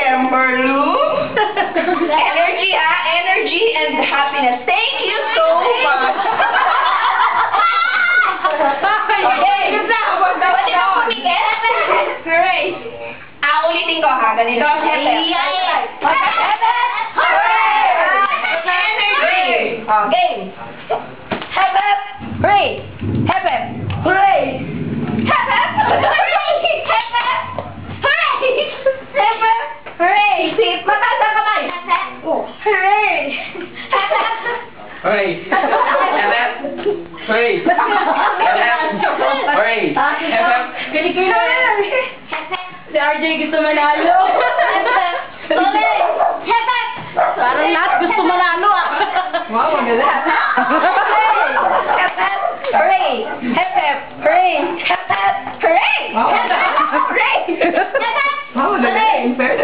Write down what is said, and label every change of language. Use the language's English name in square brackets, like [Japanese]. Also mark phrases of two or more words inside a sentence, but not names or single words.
[English] balloon. Energy, energy and happiness. Thank you so much. Hooray! [Filipino] Ulitin ko ha, ganito. [English] Hooray! Game! Hep hep! Hooray! Hep hep! Hooray! Hep hep! Hooray! Hep hep! Hooray! Hep hep! [Filipino] Hooray! Mataas ang kamay! [English] Hooray! Hep hep! Hooray! Hep hep! Hooray! Hep hep! Hooray! Hep hep! [Filipino] Si RJ gusto manalo. Hooray! [English] Hep hep! [Filipino] Parang lahat gusto manalo ah. Wow, ang ganda. [English] Hep hep! Hooray! Hep hep! Hooray! Hep hep! Hooray! Hep hep! Hooray! Hep hep! [Filipino] Wow, ang ganda. [English] In fairness.